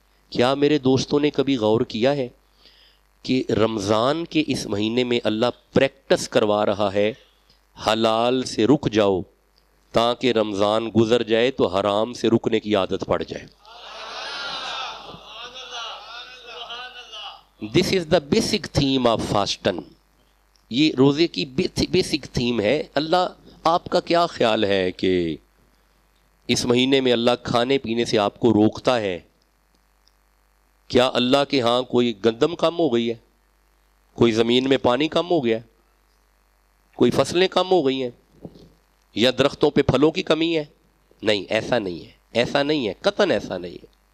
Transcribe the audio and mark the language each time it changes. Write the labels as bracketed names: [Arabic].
[Urdu] کیا میرے دوستوں نے کبھی غور کیا ہے کہ رمضان کے اس مہینے میں اللہ پریکٹس کروا رہا ہے حلال سے رک جاؤ تاکہ رمضان گزر جائے تو حرام سے رکنے کی عادت پڑ جائے. [English] This is the basic theme of fasting. [Urdu] یہ روزے کی بیسک تھیم ہے. اللہ آپ کا کیا خیال ہے کہ اس مہینے میں اللہ کھانے پینے سے آپ کو روکتا ہے؟ کیا اللہ کے ہاں کوئی گندم کم ہو گئی ہے؟ کوئی زمین میں پانی کم ہو گیا ہے؟ کوئی فصلیں کم ہو گئی ہیں؟ یا درختوں پہ پھلوں کی کمی ہے؟ نہیں، ایسا نہیں ہے، ایسا نہیں ہے، قطعاً ایسا نہیں ہے.